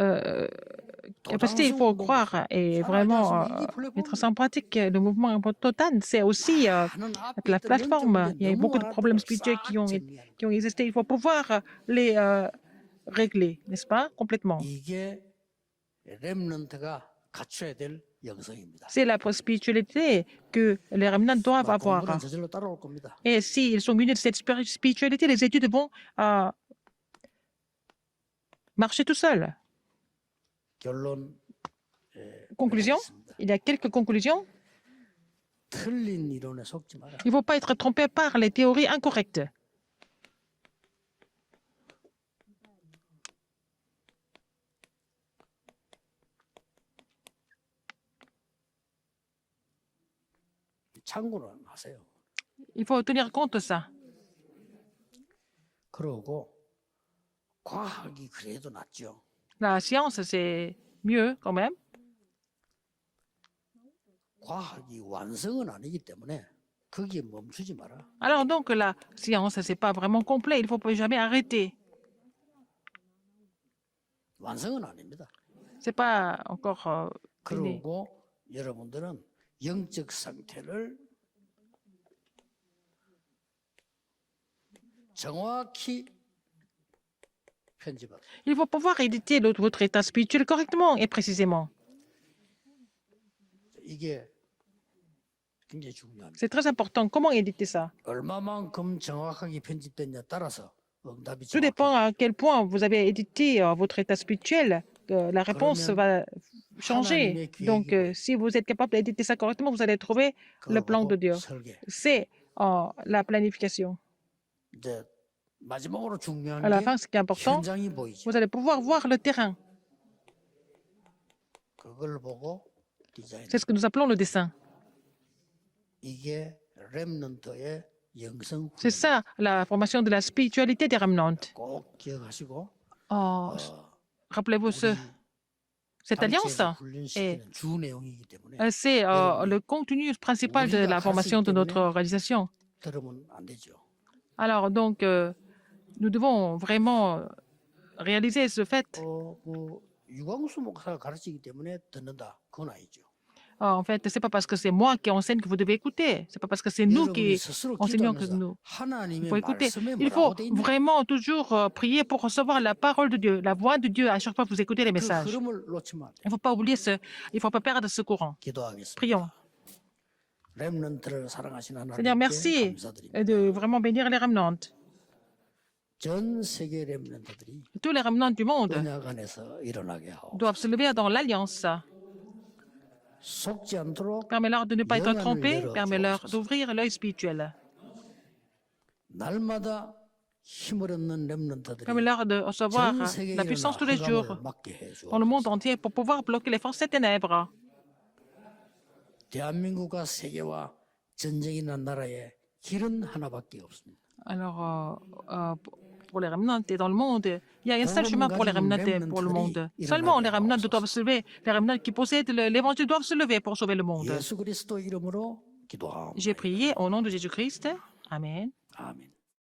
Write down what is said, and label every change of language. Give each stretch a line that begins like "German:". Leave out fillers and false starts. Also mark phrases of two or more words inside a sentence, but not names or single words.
French: capacité, il faut croire et vraiment mettre ça en pratique. Le mouvement Totan, c'est aussi
Korean: 많은 앞에
French: la
Korean: 있던
French: plateforme.
Korean: 영적
French: Il y a eu
Korean: 문제
French: beaucoup de
Korean: 너무
French: problèmes
Korean: 많아도
French: spirituels
Korean: 싹 정리하는
French: qui ont existé. Il faut pouvoir les régler, n'est-ce pas? Complètement.
Korean: 이게 렘넌트가 갖춰야 될 영성입니다.
French: C'est la spiritualité que les remnants doivent avoir.
Korean: 공부는 저절로 따라올 겁니다.
French: Et s'ils sont munis de cette spiritualité, les études vont marcher tout seuls.
Korean: 결론
French: Conclusion, il y a quelques conclusions.
Korean: 틀린 이론에 속지 마라.
French: Il ne faut pas être trompé par les théories incorrectes.
Korean: 참고는 하세요.
French: Il faut tenir compte de ça.
Korean: 그러고 과학이 그래도 낫죠.
French: La science, c'est mieux quand même.
Korean: 과학이 완성은 아니기 때문에 거기에 멈추지 마라.
French: Alors donc, la science, c'est pas vraiment complet. Il ne faut pas jamais arrêter.
Korean: 완성은 아닙니다.
French: C'est pas encore fini.
Korean: 그러고 여러분들은 영적 상태를 정확히 편집하라.
French: Il faut pouvoir éditer votre état spirituel correctement et précisément.
Korean: 이게 굉장히 중요합니다.
French: C'est très important. Comment éditer ça?
Korean: 얼마만큼 정확하게 편집됐냐에 따라서 응답이
French: Tout dépend
Korean: 정확해요.
French: à quel point vous avez édité votre état spirituel. La réponse va changer. Donc, si vous êtes capable d'éditer ça correctement, vous allez trouver le plan de Dieu.
Korean: 설계.
French: C'est la planification.
Korean: 이제 마지막으로 중요한
French: À la
Korean: 게
French: fin, ce qui est important,
Korean: 현장이 보이죠.
French: vous allez pouvoir voir le terrain.
Korean: 그걸 보고 디자인.
French: C'est ce que nous appelons le dessin.
Korean: 이게 렘넌트의 영성
French: C'est ça, la formation de la spiritualité des remnants.
Korean: 꼭 기억하시고
French: Rappelez-vous cette alliance,
Korean: 단체에서 훈련시키는 주 내용이기 때문에
French: c'est le contenu principal de la formation de notre organisation.
Korean: 들으면 안 되죠.
French: Alors, donc, nous devons vraiment réaliser ce fait.
Korean: 그 유광수 목사가 가르치기 때문에 듣는다. 그건 아니죠.
French: En fait, c'est pas parce que c'est moi qui enseigne que vous devez écouter. C'est pas parce que c'est nous
Korean: 여러분이
French: qui
Korean: 스스로
French: enseignons que
Korean: 기도하면서
French: nous
Korean: 하나님의
French: faut écouter.
Korean: 말씀에
French: Il faut
Korean: 뭐라고 돼 있는지
French: vraiment toujours prier pour recevoir la parole de Dieu, la voix de Dieu à chaque fois que vous écoutez les
Korean: 그
French: messages.
Korean: 흐름을 놓치면 안 돼요.
French: Il ne faut pas oublier il faut pas perdre ce courant.
Korean: 기도하겠습니다.
French: Prions.
Korean: 렘넌트를 사랑하시는
French: Seigneur,
Korean: 하나님께
French: merci
Korean: 감사드립니다.
French: de vraiment bénir les remnants.
Korean: 전 세계 렘넌트들이
French: Tous les remnants du monde
Korean: 언약 안에서 일어나게 하고
French: doivent se lever dans l'alliance.
Korean: 속지 않도록
French: Permets-leur de ne pas être trompés. Permets-leur d'ouvrir l'œil spirituel.
Korean: 날마다 힘을 얻는 렘넌트들이
French: Permets-leur de recevoir
Korean: 전 세계에
French: la
Korean: 일어나는
French: puissance tous les jours
Korean: 흑암을 막게 해줘.
French: dans le monde entier pour pouvoir bloquer les forces des ténèbres. 대한민국과 세계와 전쟁이 난 나라에 길은 하나밖에 없습니다. Alors, pour les remnants et dans le monde, il y a un seul chemin pour les remnants et pour le monde. Seulement les remnants doivent se lever. Les remnants qui possèdent l'évangile doivent se lever pour sauver le monde.
Korean: 예수 그리스도 이름으로 기도합니다.
French: J'ai prié au nom de Jésus-Christ. Amen.
Korean: 아멘.